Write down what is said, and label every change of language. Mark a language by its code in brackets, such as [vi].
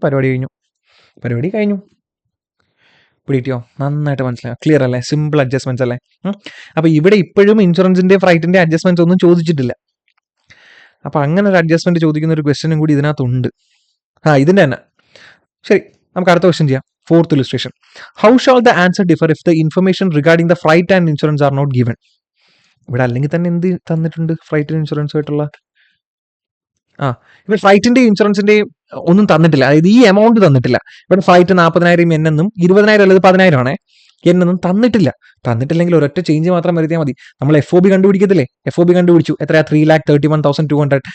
[ml] പരിപാടി കഴിഞ്ഞു. പിടിയോ? നന്നായിട്ട് മനസ്സിലായി. ക്ലിയർ അല്ലേ? സിമ്പിൾ അഡ്ജസ്റ്റ്മെന്റ്സ് അല്ലേ? അപ്പൊ ഇവിടെ ഇപ്പോഴും ഇൻഷുറൻസിന്റെ ഫ്ലൈറ്റിന്റെ അഡ്ജസ്റ്റ്മെന്റ്സ് ഒന്നും ചോദിച്ചിട്ടില്ല. അപ്പൊ അങ്ങനെ ഒരു അഡ്ജസ്റ്റ്മെന്റ് ചോദിക്കുന്ന ഒരു ക്വസ്റ്റ്യനും കൂടി ഇതിനകത്തുണ്ട്. ഇതിന്റെ തന്നെ. ശരി, നമുക്ക് അടുത്ത ക്വസ്റ്റ്യൻ ചെയ്യാം. [en] 4th illustration. How shall the answer differ if the information regarding the flight and insurance are not given? [ml] ഇവിടെ അല്ലെങ്കിൽ തന്നെ എന്ത് തന്നിട്ടുണ്ട്? ഫ്ലൈറ്റ് ഇൻഷുറൻസ് ആയിട്ടുള്ള ഇവിടെ ഫ്ലൈറ്റിന്റെ ഇൻഷുറൻസിന്റെയും ഒന്നും തന്നിട്ടില്ല. അതായത് ഈ എമൗണ്ട് തന്നിട്ടില്ല. ഇവിടെ ഫ്ലൈറ്റ് 40,000 yen എന്നും 20,000 അല്ലത് 10,000 ആണേ എന്നൊന്നും തന്നിട്ടില്ലെങ്കിൽ ഒരൊറ്റ ചേഞ്ച് മാത്രം വരുത്തിയാൽ മതി. നമ്മൾ FOB കണ്ടുപിടിക്കത്തില്ലേ? FOB കണ്ടുപിടിച്ചു. എത്രയാ? 3,31,200.